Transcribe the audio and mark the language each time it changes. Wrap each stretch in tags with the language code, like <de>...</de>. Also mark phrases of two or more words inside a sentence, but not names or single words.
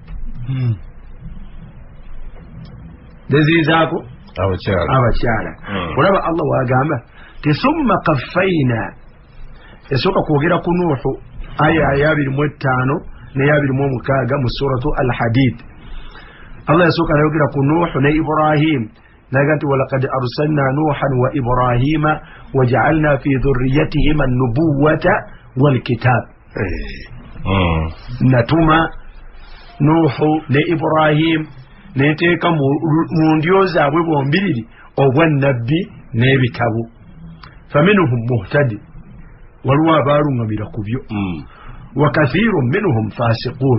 <lg>abakyala olaba Allah wagamba</lg> <ar>ثم قفينا</ar> <lg>esooka kwogera ku Nuuhu aya ya 25 n'eya 26 mu</lg> <ar>سورة الحديد</ar> <lg>Allah yasooka nayogera ku Nuuhu ne Ibrahim naga nti</lg> <ar>ولقد أرسلنا نوحا وإبراهيم وجعلنا في ذريتهما النبوة والكتاب</ar> <lg>natuma Nuuhu ne Ibrahim neteeka mu ndyo zaabwe bombiriri obwannabbi n'ebitabo</lg> <ar>فمنهم مهتد</ar> <lg>waliwo abaaluŋŋamira ku byo</lg> <ar>وكثير منهم فاسقون</ar>